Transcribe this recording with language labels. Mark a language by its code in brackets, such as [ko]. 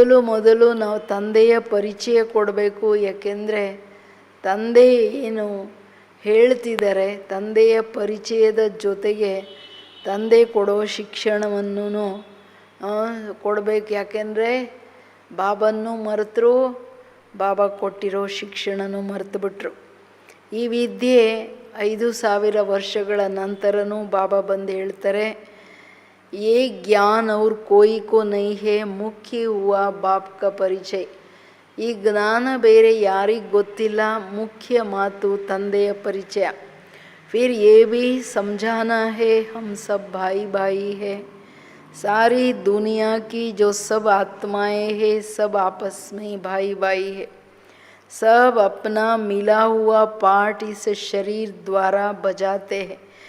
[kn] ಮೊದಲು ನಾವು ತಂದೆಯ ಪರಿಚಯ ಕೊಡಬೇಕು. ಯಾಕೆಂದರೆ ತಂದೆ ಏನು ಹೇಳ್ತಿದ್ದಾರೆ, ತಂದೆಯ ಪರಿಚಯದ ಜೊತೆಗೆ ತಂದೆ ಕೊಡೋ ಶಿಕ್ಷಣವನ್ನು ಕೊಡಬೇಕು. ಯಾಕೆಂದರೆ ಬಾಬನ್ನು ಮರೆತರು, ಬಾಬಾ ಕೊಟ್ಟಿರೋ ಶಿಕ್ಷಣನೂ ಮರೆತುಬಿಟ್ರು. ಈ ವಿದ್ಯೆ 5000 ವರ್ಷಗಳ ನಂತರನೂ ಬಾಬಾ ಬಂದು ಹೇಳ್ತಾರೆ, [hi] ये ज्ञान और कोई को नहीं है, मुख्य हुआ बाप का परिचय. [kn] ಈ ಜ್ಞಾನ ಬೇರೆ ಯಾರಿಗೆ ಗೊತ್ತಿಲ್ಲ, ಮುಖ್ಯ ಮಾತು ತಂದೆಯ ಪರಿಚಯ. [hi] फिर ये भी समझाना है हम सब भाई भाई है. सारी दुनिया की जो सब आत्माएं हैं सब आपस में भाई भाई है. सब अपना मिला हुआ पार्ट इस शरीर द्वारा बजाते हैं.